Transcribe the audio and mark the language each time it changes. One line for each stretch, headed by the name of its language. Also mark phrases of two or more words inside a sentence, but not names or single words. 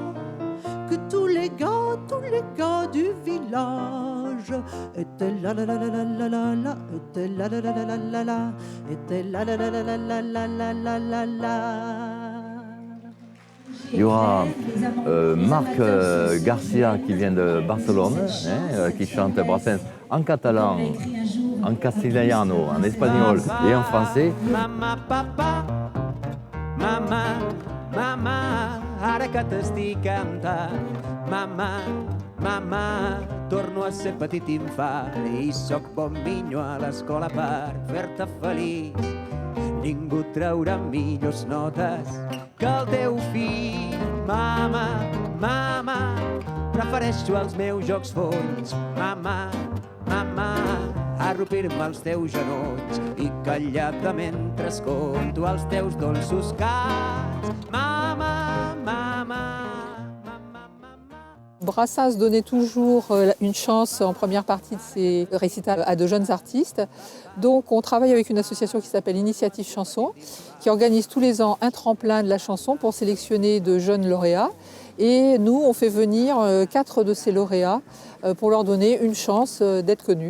French: Que tous les gars du village étaient là, étaient là, étaient là. Il y aura Marc Garcia qui vient de Barcelone, qui chante Brassens en catalan, en castellano, en espagnol et en français.
Catalan: Mama, papa, mama, mama, ara que t'estic cantant. Mama, mama, torno a ser petit infant i soc bon minyo a l'escola per fer-te feliç. Ningú traurà millors notes que el teu fill. Mama, mama, prefereixo els meus jocs folls. Mama, mama, arrupir-me als teus genolls i calladament escolto els teus dolços cants. Mama, mama.
French: Brassens donnait toujours une chance en première partie de ses récitals à de jeunes artistes. Donc on travaille avec une association qui s'appelle Initiative Chanson, qui organise tous les ans un tremplin de la chanson pour sélectionner de jeunes lauréats. Et nous, on fait venir 4 de ces lauréats pour leur donner une chance d'être connus.